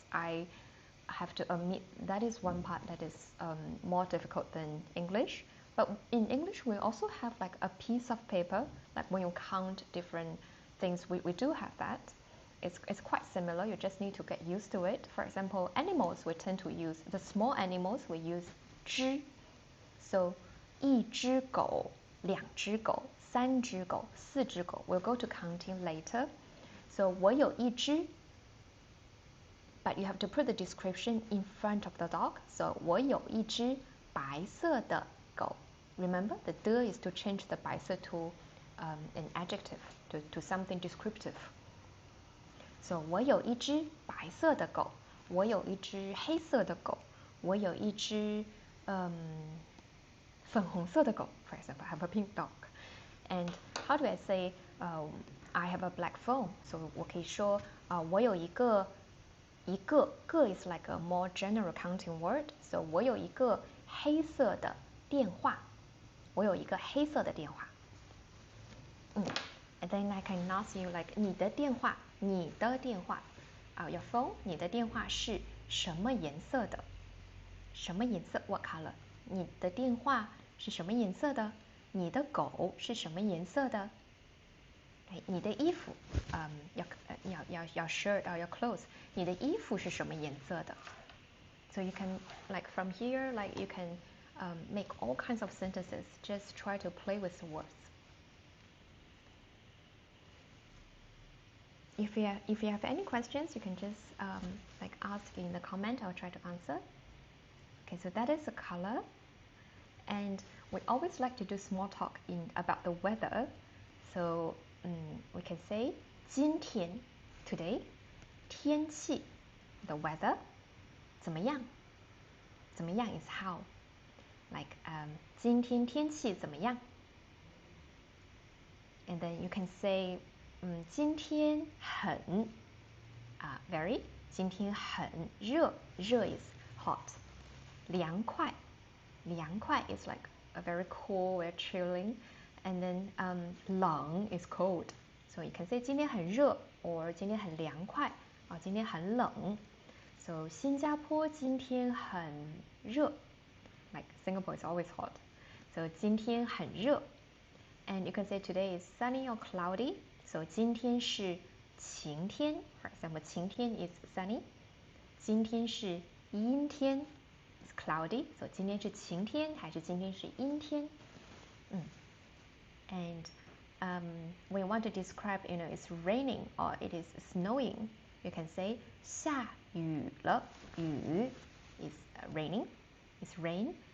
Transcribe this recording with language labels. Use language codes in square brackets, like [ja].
[en] I have to admit that is one part that is more difficult than English. But in English, we also have like a piece of paper, like when you count different things, we do have that. It's quite similar, you just need to get used to it. For example, animals, we tend to use, the small animals, we use 只. [zh] So, 一只狗, 两只狗, 三只狗, 四只狗. [en] We'll go to counting later. So, [zh] 我有一只, [en] but you have to put the description in front of the dog. [zh] So, 我有一只白色的狗. [en] Remember, the 的 is to change the 白色 to an adjective, to something descriptive. [zh] So, 我有一只白色的狗，我有一只黑色的狗，我有一只粉红色的狗. [en] For example, I have a pink dog. And how do I say I have a black phone? So [zh] 我可以说我有一个 [en] 个 is like a more general counting word. [zh] So 我有一个黑色的电话，我有一个黑色的电话。 And then I can ask you like 你的电话 [en] your phone [zh] 你的电话是什么颜色的？什么颜色 [en] what color？ [zh] 你的电话是什么颜色的？你的狗是什么颜色的？你的衣服 [en] your shirt or your clothes [zh] 你的衣服是什么颜色的？ [en] So you can like from here like you can make all kinds of sentences. Just try to play with the words. If you have any questions, you can just like ask in the comment. I'll try to answer. Okay, so that is the color, and we always like to do small talk about the weather. So we can say 今天 today, 天气 the weather, 怎么样？怎么样 is how. [zh] Like 今天天气怎么样？ [en] And then you can say 今天很very [zh] 今天很热 [en] 热 is hot 凉快 is like a very cool, very chilling. And then 冷 is cold. So you can say [zh] 今天很热 [en] or [zh] 今天很凉快今天很冷 [en] So [zh] 新加坡今天很热 [en] Like Singapore is always hot. So [zh] 今天很热 [en] And you can say today is sunny or cloudy. So [zh] 今天是晴天 [en] For example, 晴天 is sunny. [zh] 今天是阴天 [en] is cloudy. So [zh] 今天是晴天还是今天是阴天 [en] And when you want to describe, it's raining or it is snowing, you can say [zh] 下雨了 [en] 雨 is raining, it's rain.